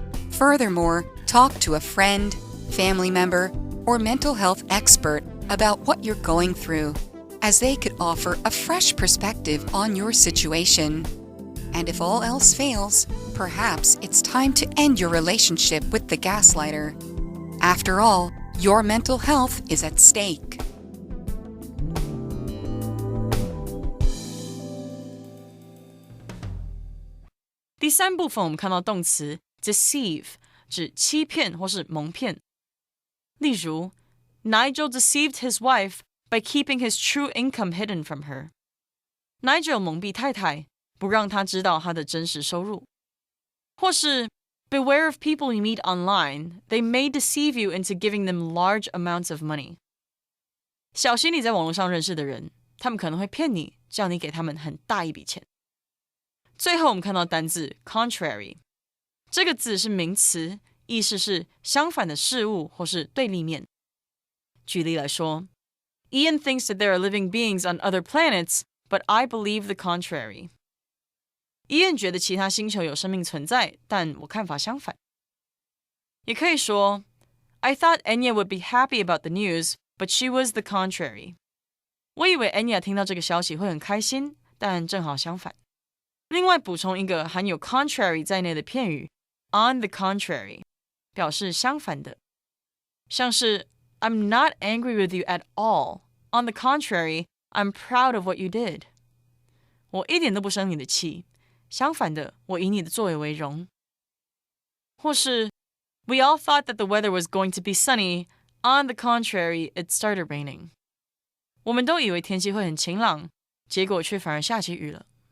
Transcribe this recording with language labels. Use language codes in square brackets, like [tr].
[en] Furthermore, talk to a friend, family member, or mental health expert about what you're going through, as they could offer a fresh perspective on your situation. And if all else fails, perhaps it's time to end your relationship with the gaslighter. After all, your mental health is at stake. [zh] "第三部分我们看到动词 deceive 指欺骗或是蒙骗。例如 [en] Nigel deceived his wife by keeping his true income hidden from her. [zh] Nigel 蒙蔽太太，不让她知道她的真实收入。或是 [en] Beware of people you meet online. They may deceive you into giving them large amounts of money. [zh] 小心你在网络上认识的人，他们可能会骗你，叫你给他们很大一笔钱。最后我们看到单字 contrary， 这个字是名词，意思是相反的事物或是对立面。举例来说 [en] Ian thinks that there are living beings on other planets, but I believe the contrary. [zh] Ian 觉得其他星球有生命存在，但我看法相反。也可以说 [en] I thought Enya would be happy about the news, but she was the contrary. [zh] 我以为 Enya 听到这个消息会很开心，但正好相反。另外补充一个含有 contrary 在内的片语 on the contrary， 表示相反的。像是 [en] I'm not angry with you at all. On the contrary, I'm proud of what you did. [zh] 我一点都不生你的气，相反的，我以你的作为为荣。或是 [en] We all thought that the weather was going to be sunny. On the contrary, it started raining. [zh] 我们都以为天气会很晴朗，结果却反而下起雨了。